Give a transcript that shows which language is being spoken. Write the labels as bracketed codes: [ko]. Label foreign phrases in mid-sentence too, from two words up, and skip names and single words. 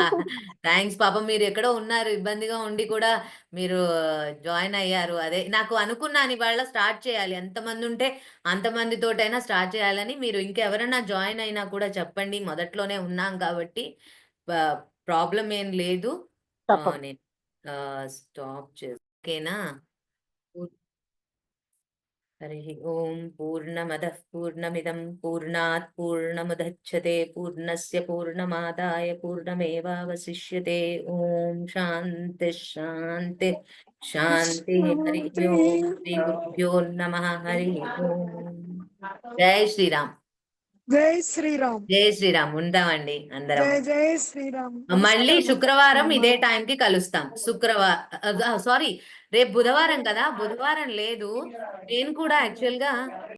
[te] థ్యాంక్స్ పాపం, మీరు ఎక్కడో ఉన్నారు, ఇబ్బందిగా ఉండి కూడా మీరు జాయిన్ అయ్యారు. అదే నాకు అనుకున్నాను ఇవాళ స్టార్ట్ చేయాలి, ఎంతమంది ఉంటే అంతమందితోటైనా స్టార్ట్ చేయాలని. మీరు ఇంకెవరైనా జాయిన్ అయినా కూడా చెప్పండి, మొదట్లోనే ఉన్నాం కాబట్టి ప్రాబ్లం ఏం లేదు. తప్పకుండా. నేను స్టాప్ చేసి ఓకేనా. [sa] हरिः ॐ पूर्णमदः पूर्णमिदं पूर्णात् पूर्णमुदच्छते पूर्णस्य पूर्णमादाय पूर्णमेवावशिष्यते। ॐ शान्तिः शान्तिः शान्तिः। हरिः ॐ श्रीगुरुभ्यो नमः। हरिः ॐ जय श्रीराम। [te] జై శ్రీరామ్. జై శ్రీరామ్. ఉంటామండి అందరం. జై జై శ్రీరామ్. మళ్ళీ నమస్కారం. శుక్రవారం ఇదే టైంకి కలుస్తాం. సారీ, రేపు బుధవారం కదా, బుధవారం లేదు. నేను కూడా యాక్చువల్ గా